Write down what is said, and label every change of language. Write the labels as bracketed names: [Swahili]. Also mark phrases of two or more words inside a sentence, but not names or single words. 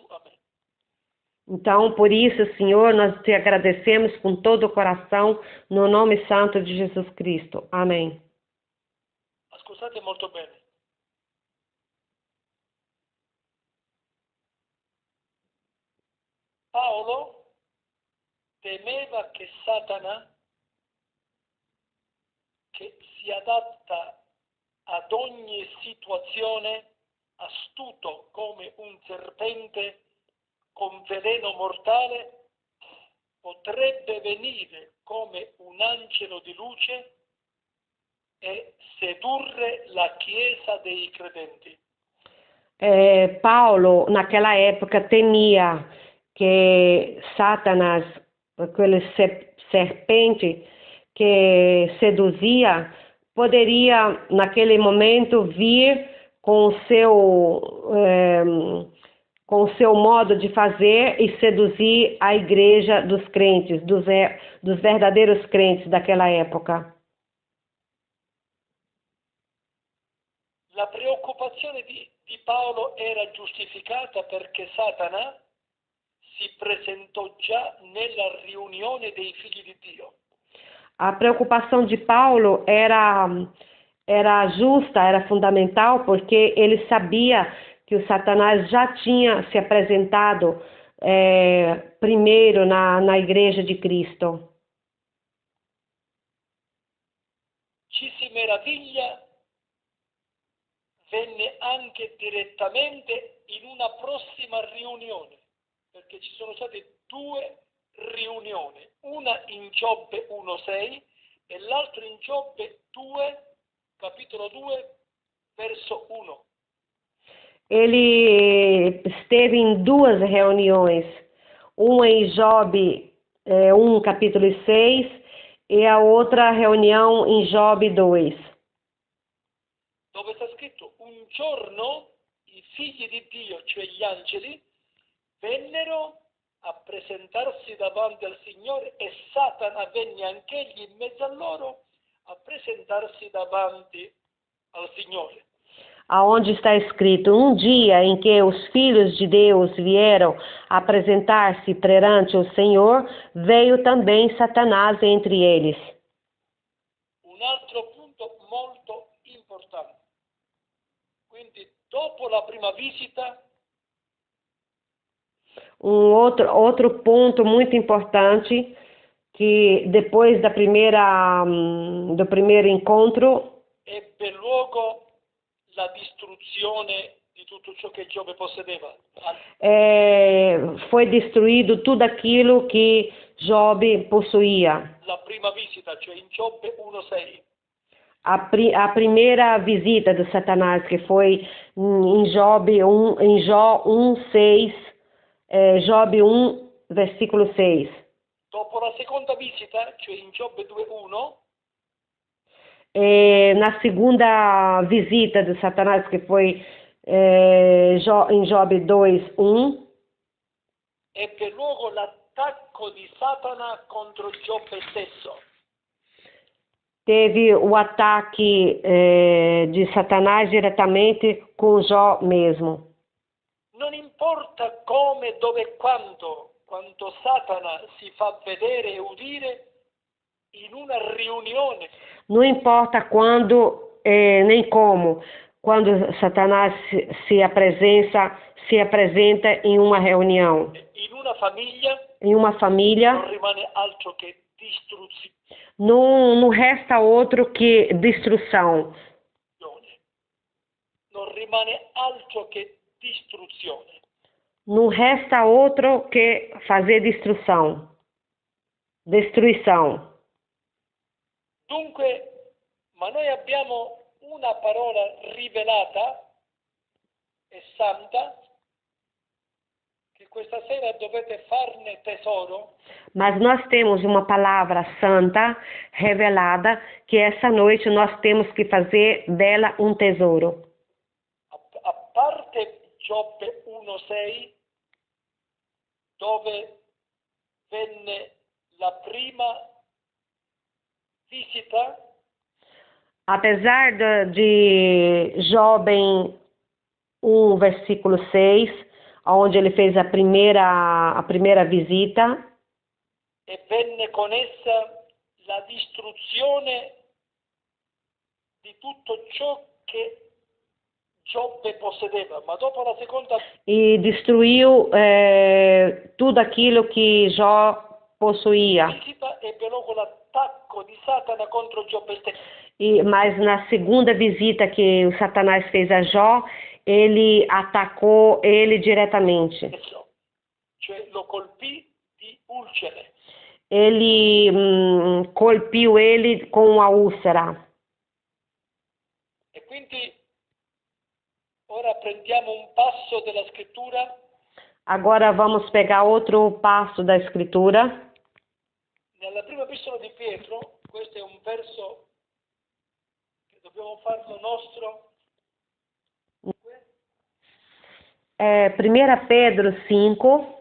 [Portuguese] Amém. Então, por isso, Senhor, nós te agradecemos com todo o coração, no nome santo de Jesus Cristo. Amém. [Italian] Ascoltate molto bene. Paolo temeva che Satana, che si adatta ad ogni situazione, astuto come un serpente con veleno mortale, potrebbe venire come un angelo di luce e sedurre la Chiesa dei credenti. [Portuguese] Paulo, naquela época, temia que Satanás, aquele serpente que seduzia, poderia, naquele momento, vir com o seu modo de fazer e seduzir a igreja dos crentes, dos verdadeiros crentes daquela época. [Italian] La preoccupazione di Paolo era giustificata perché Satana si presentò già nella riunione dei figli di Dio. [Portuguese] A preocupação de Paulo era justa, era fundamental, porque ele sabia que o Satanás já tinha se apresentado primeiro na igreja de Cristo. [Italian] Ci si meraviglia, venne anche direttamente in una prossima riunione, perché ci sono state due riunioni, una in Giobbe 1,6 e l'altra in Giobbe 2, capitolo 2, verso 1. [Portuguese] Ele esteve em duas reuniões, uma em Job 1, capítulo 6, e a outra reunião em Job 2. [Italian] Dove sta scritto: un giorno i figli di Dio, cioè gli angeli, vennero a presentarsi davanti al Signore e Satana venne anch'egli in mezzo a loro a presentarsi davanti al Signore. [Portuguese] Aonde está escrito, dia em que os filhos de Deus vieram apresentar-se perante o Senhor, veio também Satanás entre eles. [Italian] Un altro punto molto importante. Quindi, dopo la prima visita, [Portuguese] outro ponto muito importante, que depois do primeiro encontro, [Italian] ebbe luogo la distruzione di tutto ciò che Giobbe possedeva. [Portuguese] Foi destruído tudo aquilo que Job possuía. [Italian] La prima visita, cioè in Giobbe 1,6. [Portuguese] A primeira visita de Satanás, que foi em Job 1:6, Job 1, versículo 6. [Italian] Dopo la seconda visita, cioè in Giobbe 2,1, [Portuguese] na segunda visita de Satanás, que foi em Job 2:1, [Italian] ebbe luogo l'attacco di Satana contro Giobbe stesso. [Portuguese] Teve o ataque de Satanás diretamente com Jó mesmo. [Italian] Non importa come, dove e quando Satana si fa vedere e udire, in una riunione, [Portuguese] Não importa quando, nem como, quando Satanás se apresenta em uma reunião, [Italian] in una famiglia, [Portuguese] em uma família, [Italian] non rimane altro che distruzione. [Portuguese] não resta outro que destruição. [Italian] Non rimane altro che distruzione. [Portuguese] Não resta outro que fazer destruição. Destruição. [Italian] Dunque, ma noi abbiamo una parola rivelata e santa che questa sera dovete farne tesoro. [Portuguese] Mas nós temos uma palavra santa, revelada, que essa noite nós temos que fazer dela um tesouro. [Italian] A parte Giobbe 1,6, dove venne la prima visita, [Portuguese] Apesar de Job em 1, versículo 6, onde ele fez a primeira visita, [Italian] e venne con essa la distruzione di tutto ciò che Giobbe possedeva, ma dopo la seconda [Portuguese] e destruiu tudo aquilo que Jó possuía. [Italian] visita ebbe luogo l'attacco di Satana contro Giobbe stesso. [Portuguese] Mas na segunda visita que o Satanás fez a Jó, ele atacou ele diretamente. [Italian] Cioè lo colpì di ulcere. [Portuguese] Ele colpiu ele com uma úlcera. [Italian] E quindi ora prendiamo un passo della scrittura. [Portuguese] Agora vamos pegar outro passo da Escritura. [Italian] Nella prima epistola di Pietro, questo è un verso che dobbiamo farlo nostro. [Portuguese] 1 Pedro 5,